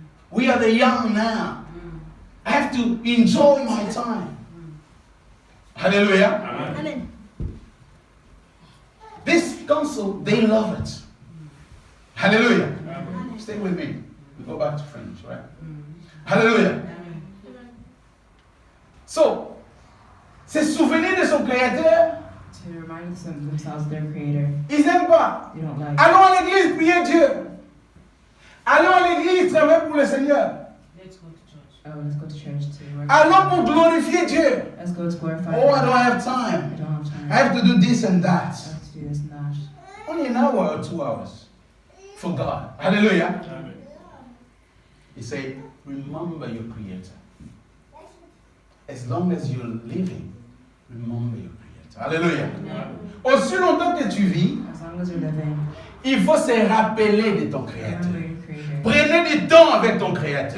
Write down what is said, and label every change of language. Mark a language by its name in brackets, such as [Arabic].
[English] We are the young now. I have to enjoy my time. Hallelujah. Amen. This council, they love it. Hallelujah. Stay with me. We go back to French, right? Hallelujah. [French] So, se souvenir de son créateur, [English] to remind themselves of their creator, [French] ils n'aiment pas. [English] they don't like it. [French] Allons à l'église, prier Dieu. Allons à l'église, travailler pour le Seigneur. [English] Oh, let's go to church to work. [French] Allons pour glorifier Dieu. [English] Let's go to glorify Oh, I God. don't have I time. don't have time. I have to do this and I that. have to do this and that. Only an hour or 2 hours for God. Hallelujah. He said, remember your Creator. As long as you're living, remember your Creator. [French] Hallelujah. Aussi longtemps que tu vis, [English] As long as you're living, [French] il faut se rappeler de ton [English] remember [French] Créateur. [English] your creator. [French] Prenez du temps avec ton Créateur.